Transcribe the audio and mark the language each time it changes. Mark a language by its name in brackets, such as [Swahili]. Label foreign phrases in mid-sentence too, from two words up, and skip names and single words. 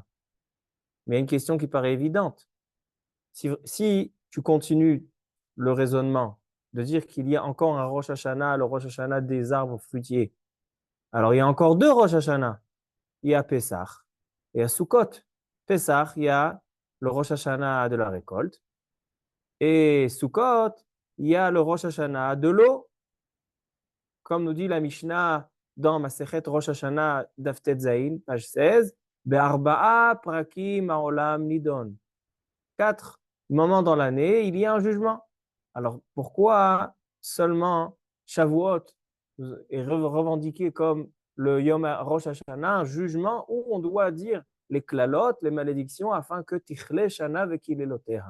[French] Mais il y a une question qui paraît évidente. Si tu continues le raisonnement de dire qu'il y a encore un Rosh Hashanah, le Rosh Hashanah des arbres fruitiers, alors il y a encore deux Rosh Hashanah. Il y a Pessah et il y a Sukkot. Pessah, il y a le Rosh Hashanah de la récolte. Et Sukkot, il y a le Rosh Hashanah de l'eau. Comme nous dit la Mishnah dans Masechet Rosh Hashanah [Hebrew] דף טז, [French] page 16, [Hebrew] בארבעה פרקים העולם נידון. [French] 4 moments dans l'année, il y a un jugement. Alors pourquoi seulement Shavuot est revendiqué comme le Yom Rosh Hashanah, un jugement où on doit dire les klalot, les malédictions, afin que [Hebrew] תכלה שנה וקללותיה.